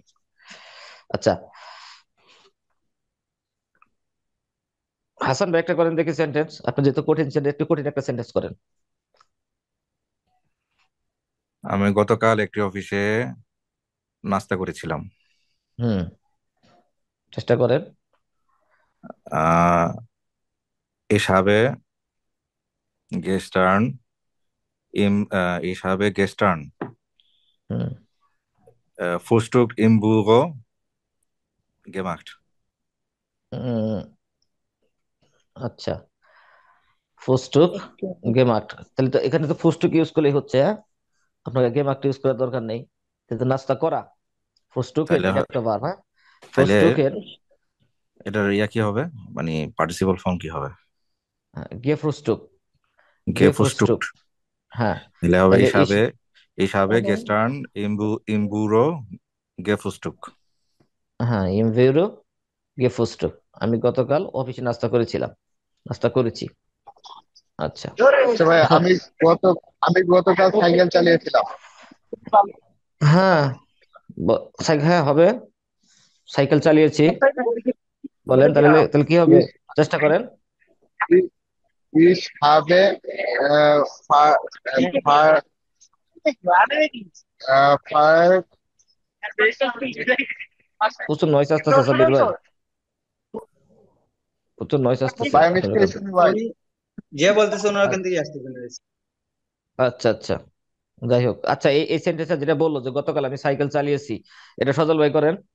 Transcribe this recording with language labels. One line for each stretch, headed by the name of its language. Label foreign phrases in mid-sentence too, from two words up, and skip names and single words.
Bangla: আচ্ছা, হাসান ভাই একটা করেন দেখি সেন্টেন্স, আপনি যেহেতু কঠিন সেন্টেন্স, একটু কঠিন একটা সেন্টেন্স করেন। আমি গতকাল একটি অফিসে নাস্তা করেছিলাম। হুম, চেষ্টা করেন।
German: আহ ich habe gestern ich habe gestern হুম, Frühstück im Büro gemacht.
Bangla: হুম, আচ্ছা, ফুস্টুক একটু গেমাট, তাহলে তো এখানে তো ফুস্টুক ইউজ করলেই হচ্ছে, হ্যাঁ। আপনাকে গেমাট ইউজ করার দরকার নেই, কিন্তু নাস্তা করা ফুস্টুকের তাইলে এটা একটা ভার্ব, হ্যাঁ। তাইলে ফুস্টুকের এটার কি হবে, মানে পার্টিসিপল ফর্ম কি হবে?
German: ge Frühstück, ge Frühstück, gefrühstückt
Bangla: হ্যাঁ। তাহলে হবে তাহলে
German: ich habe সাবেন, gestern im Büro gefrühstückt.
Bangla: হ্যাঁ,
German: im Büro ge Frühstück,
Bangla: আমি গতকাল অফিসে নাস্তা করেছিলাম, নাস্তা করেছি। আচ্ছা, আচ্ছা ভাই, এখন, গত আমি গতকাল সাইকেল চালিয়েছিলাম। হ্যাঁ, হ্যাঁ হবে, সাইকেল চালিয়েছি, বলেন তাহলে, তাহলে কি হবে,
German: Ich,
Bangla: চেষ্টা করেন।
German: ich habe fahr, fahr,
Bangla: প্রচুর নয়েস আসতেছে সাব্বির ভাই, প্রচুর নয়েস আসতেছে ভাই আমি আপনার ওখানে। শুনি ভাই। উনি যে বলতেছে ওনার ওখান থেকে আসতে পেরেছে। আচ্ছা, আচ্ছা, যাই হোক, আচ্ছা, এই এই সেন্টেন্সটা যেটা বললো যে গতকাল আমি সাইকেল চালিয়েছি, এটা সজল ভাই করেন।